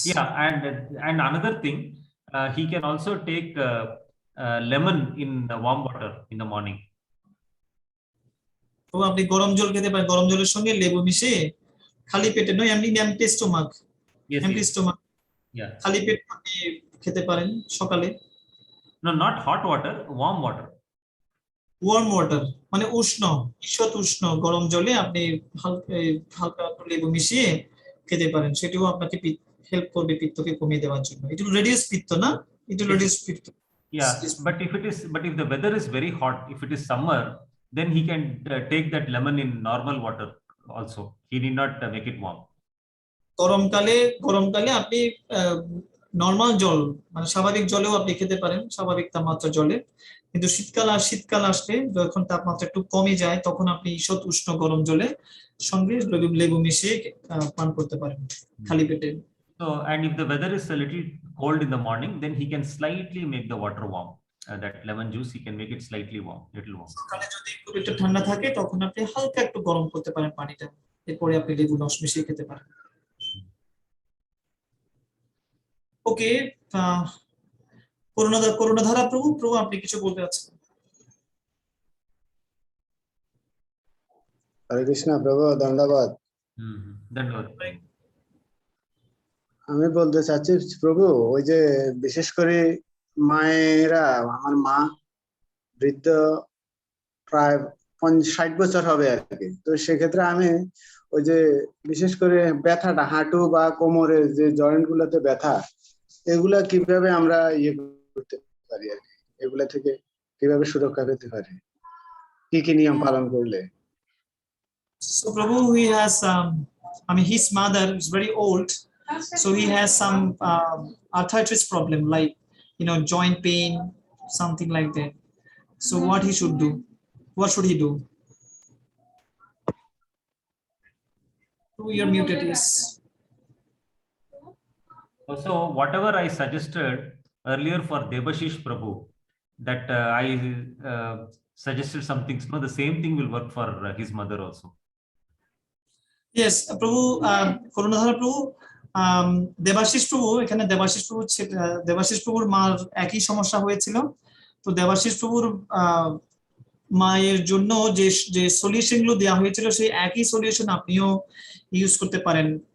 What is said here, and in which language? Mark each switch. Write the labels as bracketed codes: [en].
[en] Yeah, and another thing, he can also take lemon in warm water in the morning. [bn] তো আপনি গরম জল খেতে পারেন, গরম জলের সঙ্গে লেবু মিশিয়ে খালি পেটে, নয় [en] empty stomach, [bn] খালি পেটে আপনি খেতে পারেন সকালে। [en] No, not hot water, warm water. Warm water [bn] মানে উষ্ণ, ঈষৎ উষ্ণ গরম জলে আপনি হালকা লেবু মিশিয়ে খেতে পারেন। সেটিও আপনাকে হেল্প করবে পিত্তকে কমিয়ে দেওয়ার জন্য। [en] It will reduce pitta, না? It will reduce pitta. Yeah, but if the weather is very hot, if it is summer, then he can take that lemon in normal water also. He need not make it warm. [bn] গরমকালে আপনি normal জল মানে স্বাভাবিক জলেও আপনি খেতে পারেন, স্বাভাবিক তাপমাত্রা জলে। কিন্তু শীতকাল আসলে যখন তাপমাত্রা একটু কমে যায় তখন আপনি ঈষৎ উষ্ণ গরম জলে সঙ্গে লেবু মিশিয়ে পান করতে পারেন খালি পেটে। [en] So, and if the weather is a little cold in the morning, then he can slightly make the water warm. That lemon juice, he can make it slightly warm, little warm. [bn] সকালে যদি খুব একটু ঠান্ডা থাকে তখন আপনি হালকা একটু গরম করতে পারেন পানিটা, এরপরে আপনি লেবু রস মিশিয়ে খেতে পারেন। ওকে, করুণাধারা প্রভু, আপনি কিছু বলতে চাচ্ছেন? হরে কৃষ্ণ প্রভু, ধন্যবাদ। ধন্যবাদ। আমি বলতে চাচ্ছি প্রভু, ওই যে বিশেষ করে মায়েরা, আমার মা বৃদ্ধ, প্রায় 60 বছর হবে আর কি। তো সেক্ষেত্রে আমি ওই যে বিশেষ করে ব্যথাটা হাঁটু বা কোমরে যে জয়েন্ট গুলোতে ব্যথা, এগুলা কিভাবে আমরা ইয়ে করতে পারি আর কি, এগুলা থেকে কিভাবে সুরক্ষা পেতে পারি, কি কি নিয়ম পালন করলে? [en] So Prabhu, he has his mother is very old, so he has some arthritis problem, like joint pain, something like that. So what he should do? What should he do? You're muted, yes. So whatever I suggested earlier for Debashish Prabhu, that I suggested some things, no, the same thing will work for his mother also. [bn] Yes, Prabhu, করুণাধারা প্রভু, দেবাশিস প্রভু, এখানে দেবাশিস প্রভুর মার একই সমস্যা হয়েছিল। তো দেবাশিস প্রভুর মায়ের জন্য যে সলিউশন গুলো দেওয়া হয়েছিল সেই একই সলিউশন আপনিও ইউজ করতে পারেন।